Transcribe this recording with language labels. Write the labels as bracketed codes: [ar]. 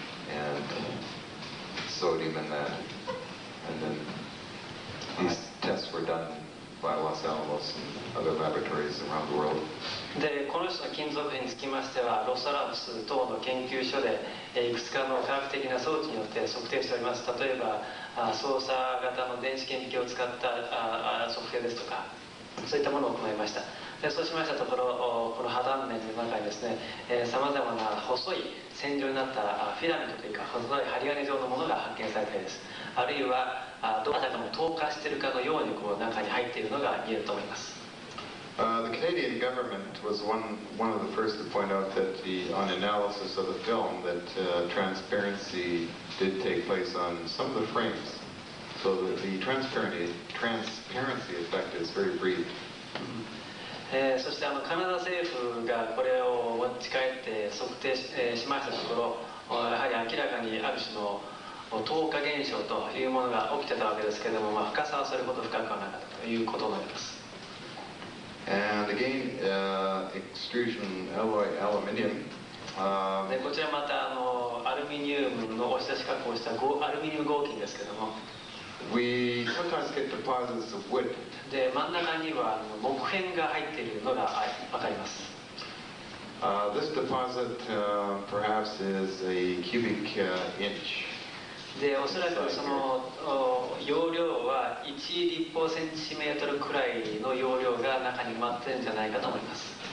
[en] and sodium in that. And then these tests were done by Los Alamos and other laboratories around the world. [ja] でこの種の金属片につきましてはロスアラモス等の研究所でいくつかの科学的な装置によって測定しております。例えば操作型の電子顕微鏡を使った測定ですとか、そういったものを行いました。でそうしましたところ、この破断面の中にですね、さまざまな細い線状になったフィラメントというか細い針金状のものが発見されたりです。あるいはどなたかも透過しているかのようにこう中に入っているのが見えると思います。 [en] The Canadian government was one of the first to point out that on analysis of the film that transparency did take place on some of the frames, so that the transparency effect is very brief. [ja] そしてカナダ政府がこれを持ち帰って測定しましたところ、やはり明らかにある種の透過現象というものが起きてたわけですけれども、深さはそれほど深くはなかったということになります。 [en] And again, extrusion alloy aluminium. [ja] でこちらまたアルミニウムの押し出し加工したアルミニウム合金ですけども、 [en] We sometimes get deposits of wood. [ja] で真ん中には木片が入っているのが分かります。 [en] This deposit perhaps is a cubic inch. [ja] でおそらくその容量は1立方センチメートルくらいの容量が中に埋まってるんじゃないかと思います。